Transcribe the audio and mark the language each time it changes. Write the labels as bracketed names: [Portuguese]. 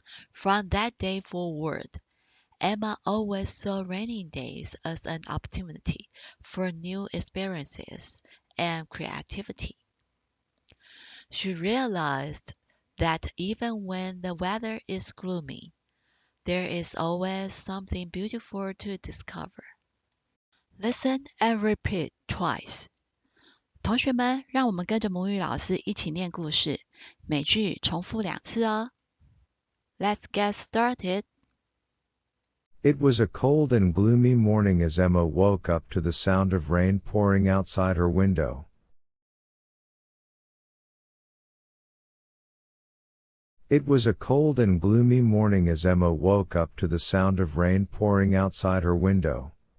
[English] From that day forward, Emma always saw rainy days as an opportunity for new experiences and creativity. She realized that even when the weather is gloomy, there is always something beautiful to discover. Listen and repeat twice. [Chinese] 同学们，让我们跟着母语老师一起念故事，每句重复2次哦。 [English] Let's get started. It was a cold and gloomy morning as Emma woke up to the sound of rain pouring outside her window. It was a cold and gloomy morning as Emma woke up to the sound of rain pouring outside her window.